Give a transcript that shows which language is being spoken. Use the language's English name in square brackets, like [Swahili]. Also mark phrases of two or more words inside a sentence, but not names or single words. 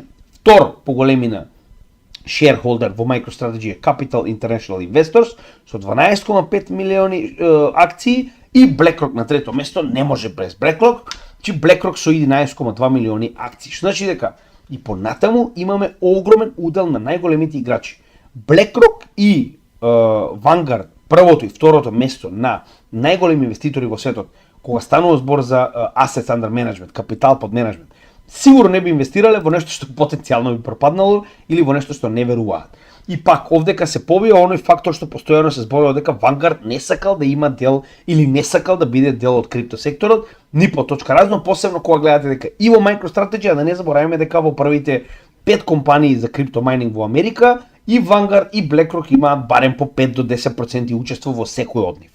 [Macedonian] Втор по големина shareholder во MicroStrategy е Capital International Investors со 12,5 милиони акции и BlackRock на трето место, не може без BlackRock, че BlackRock со 11,2 милиони акции. Што значи дека и понатаму имаме огромен удел на најголемите играчи. BlackRock и Vanguard, првото и второто место на најголеми инвеститори во светот, кога станува збор за [English] assets under management, [Macedonian] капитал под менеджмент, сигурно не би инвестирале во нешто што потенцијално би пропаднало или во нешто што не веруваат. И пак овдека се побија оној фактор што постојано се зборува дека Vanguard не сакал да има дел или не сакал да биде дел од криптосекторот, ни по точка разно, посебно кога гледате дека и во MicroStrategy, а да не забораваме дека во првите 5 компании за криптомайнинг во Америка и Vanguard и BlackRock имаат барем по 5 до 10% учество во секој од нив.